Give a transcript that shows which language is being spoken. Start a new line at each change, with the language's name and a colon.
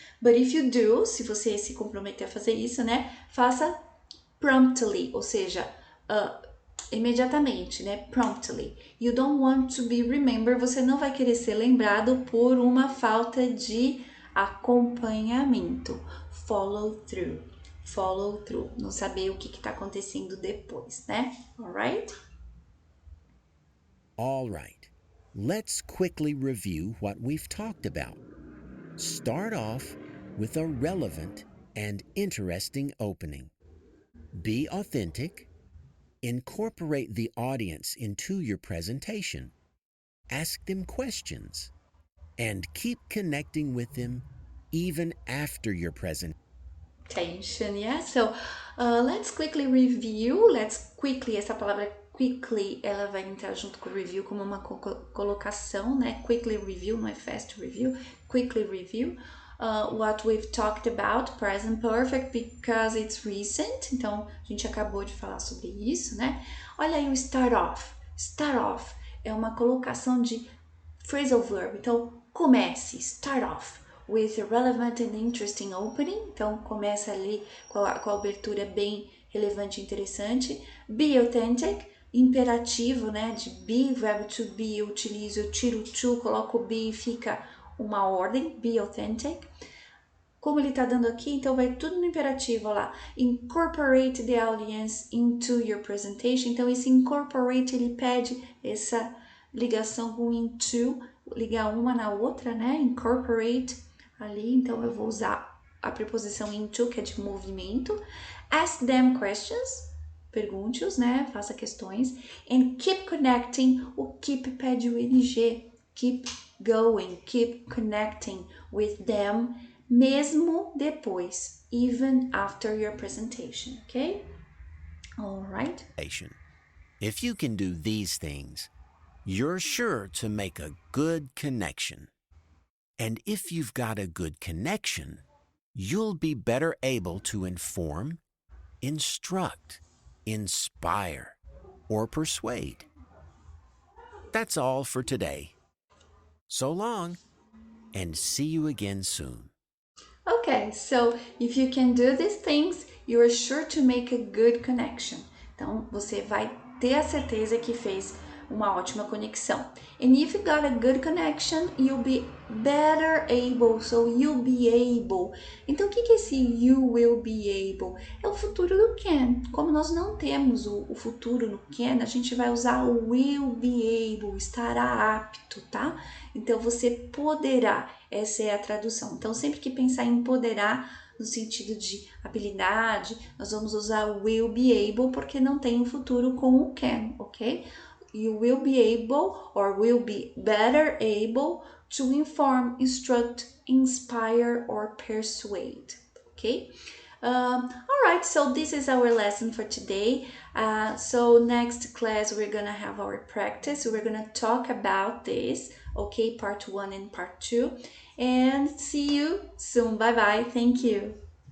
English: But if you do,
Portuguese: se você se comprometer a fazer isso, né, faça promptly, ou seja, imediatamente, né, promptly.
English: You don't want to be remembered,
Portuguese: você não vai querer ser lembrado por uma falta de acompanhamento. Follow through, não saber o que está acontecendo depois, né?
English: Alright? All right. Let's quickly review what we've talked about. Start off with a relevant and interesting opening. Be authentic. Incorporate the audience into your presentation. Ask them questions. And keep connecting with them even after your presentation. Yeah. So let's quickly review.
Portuguese: Essa palavra quickly, ela vai entrar junto com o review como uma colocação, né? Quickly review, não é fast review.
English: Quickly review what we've talked about, present perfect, because it's recent.
Portuguese: Então, a gente acabou de falar sobre isso, né? Olha aí o start off. Start off é uma colocação de phrasal verb. Então, comece,
English: start off with a relevant and interesting opening.
Portuguese: Então, começa ali com a abertura bem relevante e interessante. Be authentic, imperativo, né? De be, verbo to be, eu utilizo, eu tiro to, coloco be e fica uma ordem. Be authentic. Como ele tá dando aqui, então vai tudo no imperativo, ó lá.
English: Incorporate the audience into your presentation.
Portuguese: Então, esse incorporate, ele pede essa ligação com into, ligar uma na outra, né? Incorporate ali, então eu vou usar a preposição into, que é de movimento.
English: Ask them questions,
Portuguese: pergunte-os, né? Faça questões.
English: And keep connecting,
Portuguese: o keep pede o ing.
English: Keep going, keep connecting with them,
Portuguese: mesmo depois,
English: even after your presentation, okay? All right. If you can do these things, you're sure to make a good connection. And if you've got a good connection, you'll be better able to inform, instruct, inspire, or persuade. That's all for today. So long, and see you again soon. Okay, so if you can do these things, you are sure to make a good connection.
Portuguese: Então, você vai ter a certeza que fez uma ótima conexão.
English: And if you got a good connection, you'll be better able. So, you'll be able.
Portuguese: Então, o que é esse you will be able? É o futuro do can. Como nós não temos o futuro no can, a gente vai usar o will be able, estará apto, tá? Então, você poderá. Essa é a tradução. Então, sempre que pensar em poderá, no sentido de habilidade, nós vamos usar will be able, porque não tem o futuro com o can, ok?
English: You will be able or will be better able to inform, instruct, inspire, or persuade, okay? All right, so this is our lesson for today. So next class, we're gonna have our practice. We're gonna talk about this, okay? Part 1 and part 2. And see you soon. Bye-bye. Thank you.